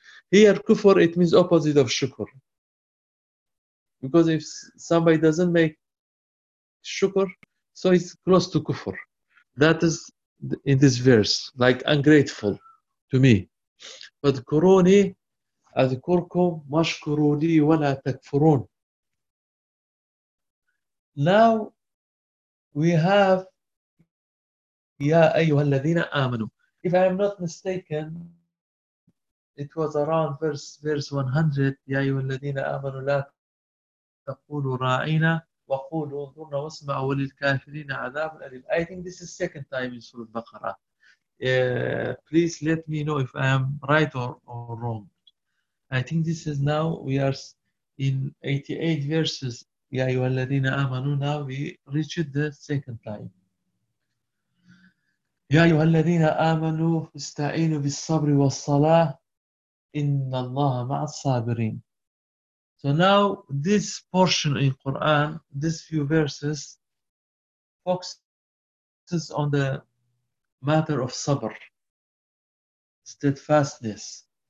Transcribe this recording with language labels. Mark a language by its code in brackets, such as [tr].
[en] Here, kufr, it means opposite of shukr. Because if somebody doesn't make shukr, so it's close to kufr. That is in this verse, like ungrateful to me. But Quruni, [ar] أذكركم مشكروا لي ولا تكفرون. [en] Now we have [ar] يا أيها الذين آمنوا. [en] If I am not mistaken, it was around verse 100. [ar] يا أيها الذين آمنوا لا تقولوا راعينا وقولوا انظرنا واسمعوا وللكافرين عذاب أليم. [en] I think this is second time in Surah Baqarah. Please let me know if I am right or wrong. I think this is now we are in 88 verses. [ar] يا أيها الذين آمنوا. [en] Now we reached the second time. [ar] يا أيها الذين آمنوا استعينوا بالصبر والصلاة إن الله مع الصابرين. [en] So now this portion in Quran, this few verses, focuses on the matter of sabr, steadfastness.